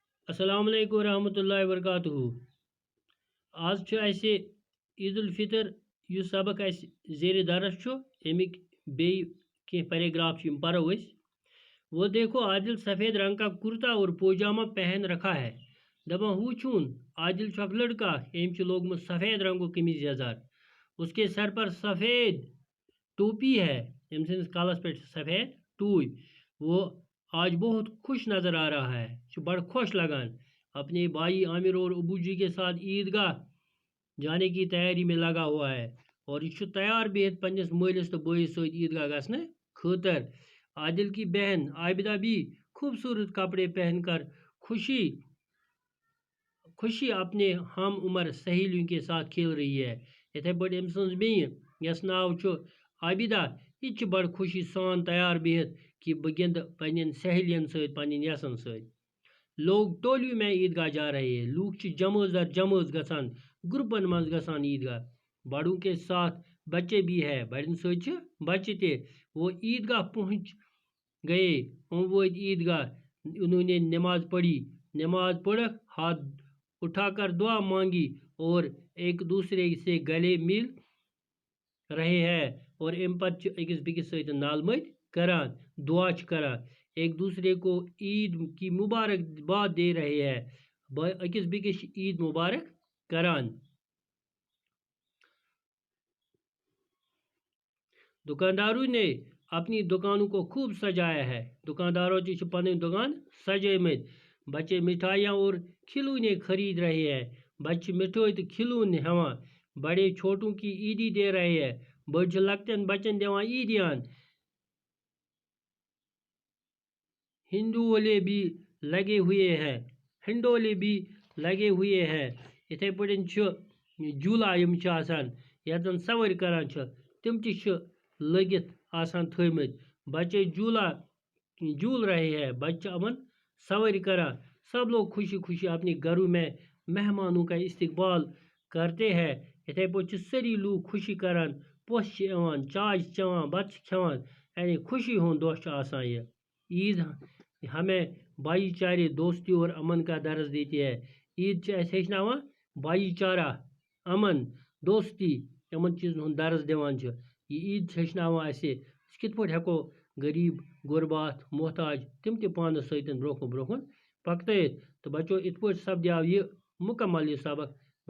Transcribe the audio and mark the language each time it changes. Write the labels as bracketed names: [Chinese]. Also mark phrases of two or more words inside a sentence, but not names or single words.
[Arabic] السلام علیکم ورحمۃ اللہ وبرکاتہ. [Kashmiri] آج چھُ اَسہِ عید الفطر یُس سبق اَسہِ زیر درس چھُ امیِک بیٚیہِ کینٛہہ پیراگراف چھِ یِم پرو أسۍ. [Urdu] وہ دیکھو عادل سفید رنگ کا کرتا اور پوجامہ پہن رکھا ہے. [Kashmiri] دپان ہو چھون عادل چھُ اکھ لڑکا أمۍ چھُ لوگمُت سفید رنگُک قمیض یزار. [Urdu] اس کے سر پر سفید ٹوپی ہے. [Kashmiri] أمۍ سٕنٛدِس کلس پٮ۪ٹھ سفید ٹوپی. [Urdu] وہ آج بہت خوش نظر آ رہا ہے. [Kashmiri] بڑ خوش لگان. [Urdu] اپنے بھائی عامر اور ابو جی کے ساتھ عیدگاہ جانے کی تیاری میں لگا ہوا ہے. [Kashmiri] اور یہ تیار بہت پنس مالس تو بٲیس سۭتۍ عیدگاہ گھنہ خاطر. [Urdu] عادل کی بہن عابدہ بھی خوبصورت کپڑے پہن کر خوشی اپنے ہم عمر سہیلیوں کے ساتھ کھیل رہی ہے. [Kashmiri] اتھے پٲٹھۍ أمۍ سٕنٛز بیٚنہِ یس ناو چھُ عابدہ یہ چھِ بڑ خوشی سان تیار بہت کہ بہٕ گِنٛدٕ پننٮ۪ن سہیلین سۭتۍ پننٮ۪ن یسن سۭتۍ. [Urdu] لوگ ٹولیوں میں عیدگاہ جا رہے ہیں. [Kashmiri] لوگ جمٲژ در جمٲژ گژھان گروپن منٛز گژھان عیدگاہ. [Urdu] بڑوں کے ساتھ بچے بھی ہے. [Kashmiri] بڑن سۭتۍ چھِ بچہِ تہِ. [Urdu] وہ عیدگاہ پہنچ گئے. وٲتۍ عیدگاہ. انہوں نے نماز پڑھی. نماز پڑھک ہاتھ اٹھا کر دعا مانگی اور ایک دوسرے سے گلے مل رہے ہیں. [Kashmiri] اور ام پتہ أکِس بیٚکِس سۭتۍ نال مٔتۍ کران دعا چھِ کران. [Urdu] ایک دوسرے کو عید کی مبارکباد دے رہے ہیں. [Kashmiri] أکِس بیٚکِس چھِ عید مبارک کران. [Urdu] دکانداروں نے اپنی دکانوں کو خوب سجایا ہے. [Kashmiri] دکانداروں چھ پنن دکان سجٲمٕتۍ. [Urdu] بچے مٹھائیاں اور کھلونے خرید رہے ہیں. [Kashmiri] بچے مٹھائی تو کھلونے ہیوان. [Urdu] بڑے چھوٹوں کی عیدی دے رہے ہیں. [Kashmiri] بڑ چھ لۄکٹٮ۪ن بچن دِوان عیدیان. [Urdu] ہندولے بھی لگے ہوئے ہیں. [Kashmiri] اتھے پٲٹھۍ چھُ جھولا یِم چھِ آسان یتھ زن سوٲرۍ کران چھِ تِم تہِ چھِ لٔگِتھ آسان تھٲومٕتۍ. [Urdu] بچے جھول رہے ہیں. [Kashmiri] بچہ یِمن سوٲرۍ کران. [Urdu] سب لوگ خوشی خوشی اپنے گھروں میں مہمانوں کا استقبال کرتے ہیں. [Kashmiri] اتھے پٲٹھۍ چھِ سٲری لوگ خوشی کران. پوٚژھ چھِ یِوان چاے چھِ چٮ۪وان بتہٕ چھِ کھٮ۪وان. یعنی خوشی ہُنٛد دۄہ چھُ آسان یہِ. [Urdu] عید ہمیں بھائی چارے دوستی اور امن کا درس دیتی ہے. [Kashmiri] عید چھِ اَسہِ ہیٚچھناوان بھایی چارہ امن دوستی یِمن چیٖزن ہُنٛد درس دِوان چھِ. یہِ عید چھِ ہیٚچھناوان اَسہِ أسۍ کِتھ پٲٹھۍ ہٮ۪کو غریٖب غُربات محتاج تِم تہِ پانس سۭتۍ برونٛہہ کُن پکنٲیِتھ. تہٕ بچو یِتھ پٲٹھۍ سپدیو یہِ مکمل یہِ سبق.